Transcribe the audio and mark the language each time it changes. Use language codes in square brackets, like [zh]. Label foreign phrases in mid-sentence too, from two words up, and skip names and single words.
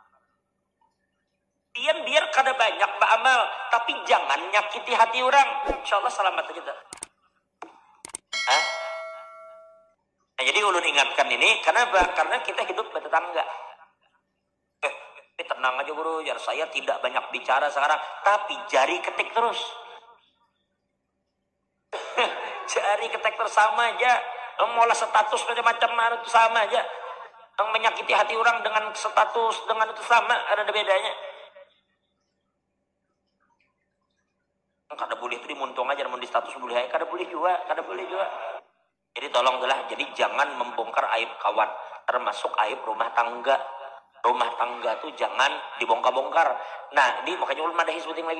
[bjn] Biar kada banyak beramal, tapi jangan nyakiti hati orang. [ar] إن شاء الله [bjn] selamat aja dah. Nah, jadi ulun ingatkan ini, kenapa? Karena kita hidup bertetangga. [id] Tenang aja guru, ya saya tidak banyak bicara sekarang, tapi jari ketik terus. Jari ketik terus sama aja. Mola status macam-macam itu sama aja. Yang menyakiti hati orang dengan status dengan itu sama, ada bedanya. [bjn] Kada boleh itu dimuntung aja, namun di status boleh, kada boleh juga. [id] Jadi tolonglah, jadi jangan membongkar aib kawan, termasuk aib rumah tangga. [bjn] Rumah tangga tuh jangan dibongkar-bongkar. Nah, ini makanya ulun madahi sebuting lagi.